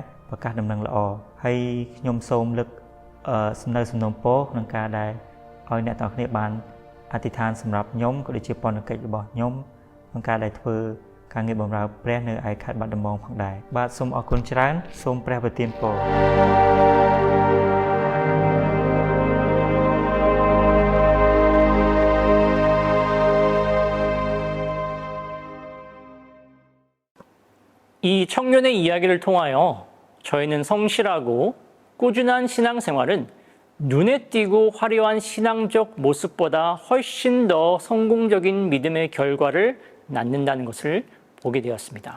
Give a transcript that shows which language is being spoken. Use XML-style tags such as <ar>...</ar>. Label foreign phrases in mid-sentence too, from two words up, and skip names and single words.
<km>ប្រកាសដំណឹងល្អហើយខ្ញុំសូមលើកសំណើសំណូមពរក្នុងការដែលឲ្យអ្នកទាំងគ្នាបានអធិដ្ឋានសម្រាប់ខ្ញុំក៏ដូចជាពន្ធកិច្ចរបស់ខ្ញុំក្នុងការដែលធ្វើការងារបម្រើព្រះនៅឯខេត្តបាត់ដំបងផងដែរបាទសូមអរគុណច្រើនសូមព្រះប្រទានពរ</km> <ko>이 청년의 이야기를 통하여 저희는 성실하고 꾸준한 신앙생활은 눈에 띄고 화려한 신앙적 모습보다 훨씬 더 성공적인 믿음의 결과를 낳는다는 것을 보게 되었습니다.</ko>